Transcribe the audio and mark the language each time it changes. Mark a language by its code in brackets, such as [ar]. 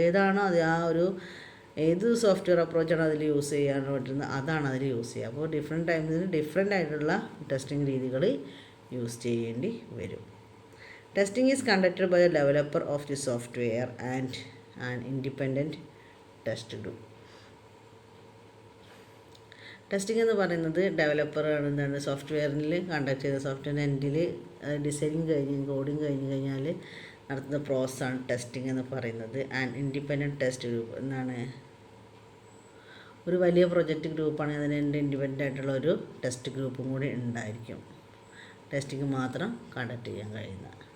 [ml] ഏതാണോ അത് ഏത് സോഫ്റ്റ്വെയർ അപ്രോച്ചാണ് അതിൽ യൂസ് ചെയ്യാൻ പറ്റുന്നത് അതാണ് അതിൽ യൂസ് ചെയ്യുക. അപ്പോൾ ഡിഫറെൻറ്റ് ടൈമിന് ഡിഫറെൻ്റ് ആയിട്ടുള്ള ടെസ്റ്റിംഗ് രീതികൾ യൂസ് ചെയ്യേണ്ടി വരും. [en] Testing is conducted by the developer of the software and an independent test group. [ml] Testing എന്ന് പറയുന്നത് ഡെവലപ്പറാണ് എന്താണ് സോഫ്റ്റ്വെയറിൽ കണ്ടക്ട് ചെയ്ത സോഫ്റ്റ്വെയർ എൻഡിൽ ഡിസൈനിങ് കഴിഞ്ഞ് കോഡിങ് കഴിഞ്ഞ് കഴിഞ്ഞാൽ നടത്തുന്ന പ്രോസസ്സാണ് ടെസ്റ്റിംഗ് എന്ന് പറയുന്നത്. ആൻഡ് ഇൻഡിപെൻഡൻറ്റ് ടെസ്റ്റ് ഗ്രൂപ്പ് എന്നാണ് ഒരു വലിയ പ്രൊജക്റ്റ് ഗ്രൂപ്പാണെങ്കിൽ അതിന് ഇൻഡിപെൻഡൻ്റ് ആയിട്ടുള്ള ഒരു ടെസ്റ്റ് ഗ്രൂപ്പും കൂടി ഉണ്ടായിരിക്കും, ടെസ്റ്റിംഗ് മാത്രം കണ്ടക്ട് ചെയ്യാൻ കഴിയുന്ന.